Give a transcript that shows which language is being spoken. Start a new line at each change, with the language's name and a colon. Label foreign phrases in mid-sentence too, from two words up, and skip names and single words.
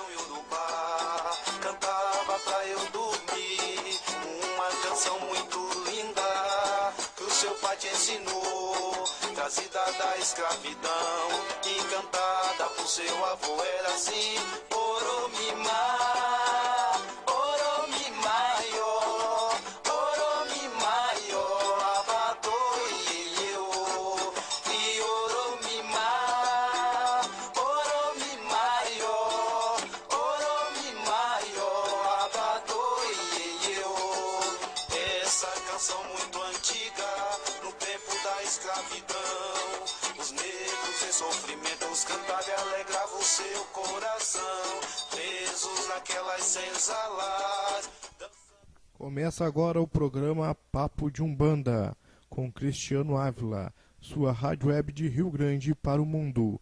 Portuguese: iorubá, cantava pra eu dormir, uma canção muito linda que o seu pai te ensinou, trazida da escravidão e cantada por seu avô. Era assim:
Yoruba: Oromimá, Oromimaiô, Oromimaiô, Abatoiê, e Oromimá, Oromimaiô, Oromimaiô, Abatoiê.
Portuguese: Essa canção muito antiga, no tempo da escravidão, os negros em sofrimentos cantavam e alegravam o seu coração, presos naquelas senzalas. Começa agora o programa Papo de Umbanda, com Cristiano Ávila, sua rádio web de Rio Grande para o mundo.